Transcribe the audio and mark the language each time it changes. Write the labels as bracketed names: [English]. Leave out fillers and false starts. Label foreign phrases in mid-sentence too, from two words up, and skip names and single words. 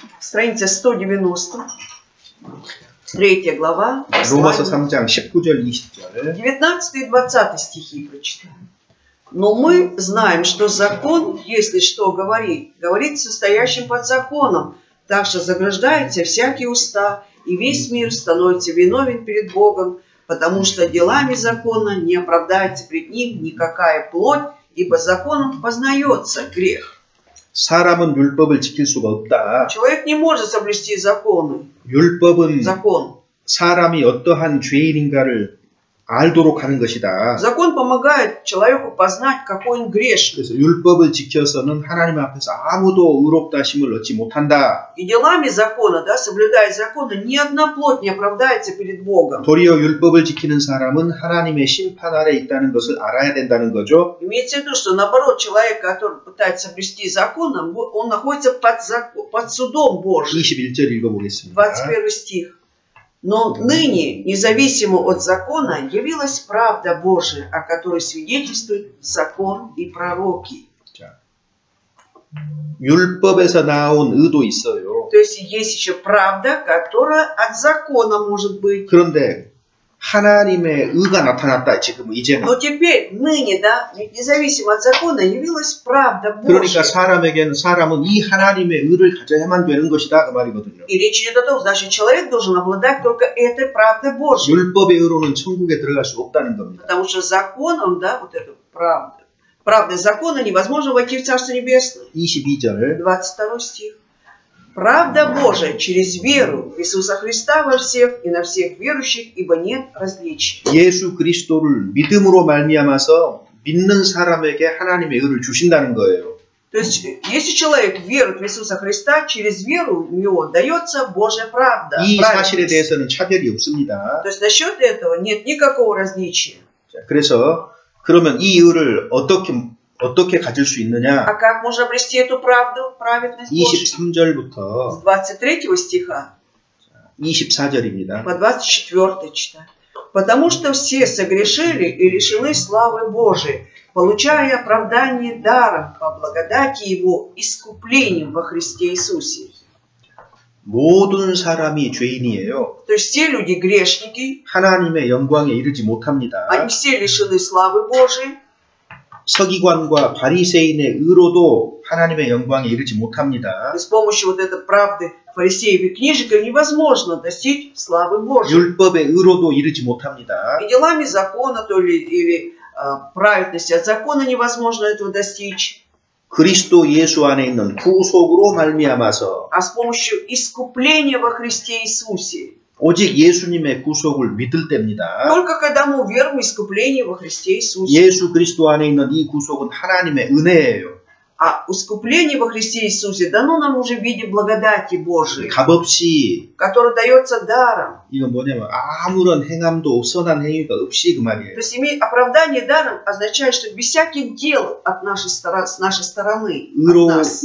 [Russian] страница 190, 3 глава, [Korean] 로마서 3장 19절 20절. [Russian] 19 и 20 стихи прочитаем. Но мы знаем, что закон, если что говорит, говорит состоящим под законом, так что заграждаются всякие уста, и весь мир становится виновен перед Богом, потому что делами закона не оправдается пред ним никакая плоть, ибо законом познается грех. [Korean] 사람은 율법을 지킬 수가 없다. [Russian] Человек не может соблюсти законы. [Korean] 율법은 [Russian] Закон. [Korean] 사람이 어떠한 죄인인가를 알도록 하는 것이다. [Russian] Закон помогает человеку познать, какой он грешник. [Korean] 그래서 율법을 지켜서는 하나님 앞에서 아무도 의롭다 하심을 얻지 못한다. [Russian] И делами закона, да, соблюдая законы, ни одна плоть не оправдается перед Богом. [Korean] 도리어 율법을 지키는 사람은 하나님의 심판 아래 있다는 것을 알아야 된다는 거죠. [Russian] Имеется в виду, что наоборот, человек, который пытается соблюсти закон, он находится под судом Божьим. [Korean] 21절 읽어보겠습니다. [Russian] 21 стих. Но ныне, независимо от закона, явилась правда Божия, о которой свидетельствуют закон и пророки. [Korean] 자, 율법에서 나온 의도 있어요. [Russian] То есть есть еще правда, которая от закона может быть. [Korean] 그런데 하나님의 의가 나타났다 지금 이제는. [Russian] Но теперь, ныне, да, ведь независимо от закона, явилась правда [Korean] 그러니까 [Russian] Божья. [Korean] 사람은 이 하나님의 의를 가져야만 되는 것이다 그 말이거든요. [Russian] И речь идет о том, значит, человек должен обладать только этой правдой Божьей. [Korean] 율법의 의로는 천국에 들어갈 수 없다는 겁니다. [Russian] Потому что законом, да, вот эту правду, правдой закона невозможно войти в Царство Небесное. [Korean] 22절. [Russian] 22 стих. Правда Божия через веру в Иисуса Христа во всех и на всех верующих, ибо нет различия. [Korean] 예수 그리스도를 믿음으로 말미암아서 믿는 사람에게 하나님의 의를 주신다는 거예요. [Russian] То есть, если человек верует в Иисуса Христа, через веру в Него дается Божья правда. [Korean] 이 사실에 [Russian] праведность. [Korean] 대해서는 차별이 없습니다. [Russian] То есть, насчет этого нет никакого различия. [Korean] 자, 그래서 그러면 이 의를 어떻게 가질 수 있느냐? [Russian] А как можно обрести эту правду, праведность Божью? [Korean] 23절부터 [Russian] С 23 стиха [Korean] 24절입니다. [Russian] по 24 читаю. Потому что все согрешили и лишены славы Божией, получая оправдание даром по благодати Его искуплением во Христе Иисусе. [Korean] 모든 사람이 죄인이에요. [Russian] То есть все люди грешники, [Korean] 하나님의 영광에 이르지 못합니다. [Russian] они все лишены славы Божией. [Korean] 서기관과 바리새인의 의로도 하나님의 영광에 이르지 못합니다. [Russian] И с помощью вот этой правды фарисеев и книжников невозможно достичь славы Божией. [Korean] 율법의 의로도 이르지 못합니다. [Russian] И делами закона, то ли, или праведности от закона невозможно этого достичь. [Korean] 그리스도 예수 안에 있는 구속으로 말미암아서 [Russian] А с помощью искупления во Христе Иисусе. [Korean] 오직 예수님의 구속을 믿을 때입니다. [Russian] Только когда мы уверуем в искупление во Христе Иисусе. [Korean] 예수 그리스도 안에 있는 이 구속은 하나님의 은혜예요. [Russian] А искупление во Христе Иисусе дано нам уже в виде благодати Божией, [Korean] 값없이 [Russian] которое дается даром. [Korean] 이건 뭐냐면 아무런 행함도 선한 행위가 없이 그 [Russian] То [Korean] 말이에요. [Russian] есть иметь оправдание даром означает, что без всяких дел с нашей стороны, от нас,